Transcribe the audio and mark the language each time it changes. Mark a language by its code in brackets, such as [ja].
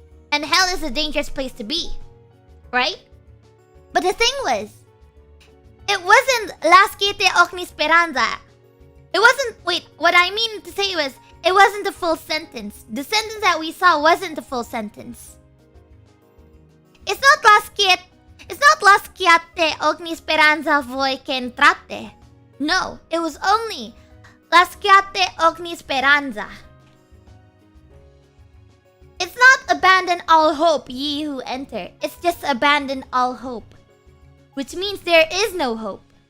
[en] And hell is a dangerous place to be, right? But the thing was, it wasn't [it] Lasciate ogni speranza. [en] It wasn't, what I mean to say was, it wasn't the full sentence. The sentence that we saw wasn't the full sentence. It's not [it] Lasciate ogni speranza voi che entrate. [en] No, it was only [it] Lasciate ogni speranza. [en] It's not abandon all hope, ye who enter. It's just abandon all hope, which means there is no hope.